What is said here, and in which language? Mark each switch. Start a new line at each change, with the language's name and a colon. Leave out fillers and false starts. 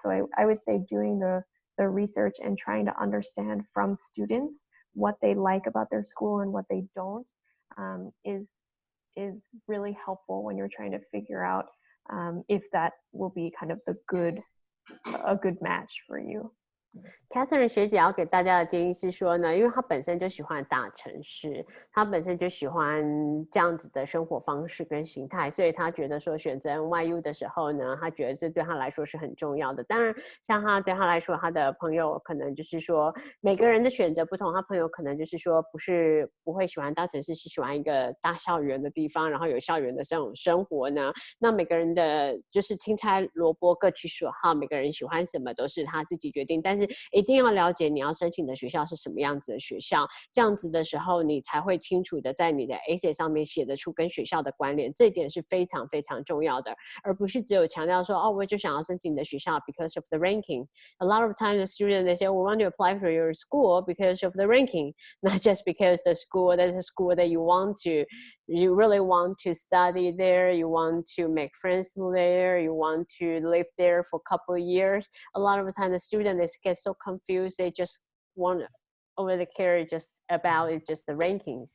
English: So I would say doing the research and trying to understand from students what they like about their school and what they don't is really helpful when you're trying to figure out if that will be kind of a good match for you.
Chinese: Catherine 学姐要给大家的建议是说呢，因为她本身就喜欢大城市，她本身就喜欢这样子的生活方式跟形态，所以她觉得说选择 NYU 的时候呢，她觉得这对她来说是很重要的。当然，像她对她来说，她的朋友可能就是说每个人的选择不同，她朋友可能就是说不会喜欢大城市，是喜欢一个大校园的地方，然后有校园的这种生活呢。那每个人的就是青菜萝卜各取所好，每个人喜欢什么都是他自己决定，但是是一定要了解你要申请的学校是什么样子的学校，这样子的时候你才会清楚的在你的 essay 上面写得出跟学校的关联，这一点是非常非常重要的，而不是只有强调说哦，我就想要申请你的学校
English: because of the ranking. A lot of times the students they say, we want to apply for your school because of the ranking, not just because the school that's a school that you really want to study there, you want to make friends there, you want to live there for a couple of years. A lot of the time the students get so confused, they just want to over care just about it, just the ranking.